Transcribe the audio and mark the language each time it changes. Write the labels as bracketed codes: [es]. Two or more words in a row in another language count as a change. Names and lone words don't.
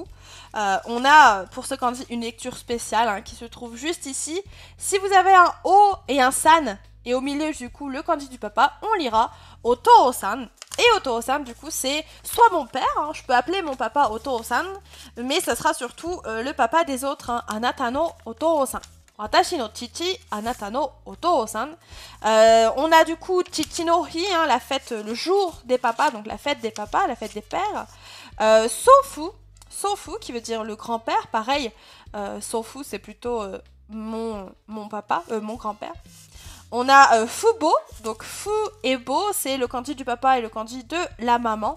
[fr] On a, pour ce kanji, une lecture spéciale hein, qui se trouve juste ici. Si vous avez un O et un san, et au milieu, du coup, le kanji du papa, on lira Oto-san. Et Oto-san, du coup, c'est soit mon père, hein, je peux appeler mon papa Oto-san, mais ça sera surtout le papa des autres, hein, [ja] あなたのお父さん. 私の父、あなたのお父さん. [fr] On a du coup [ja] 父の日, [fr] hein, la fête, le jour des papas, donc la fête des papas, la fête des pères. Sofu, Sofu, qui veut dire le grand-père. Pareil, Sofu, c'est plutôt mon papa, mon grand-père. On a Fubo, donc Fu et Bo, c'est le kanji du papa et le kanji de la maman.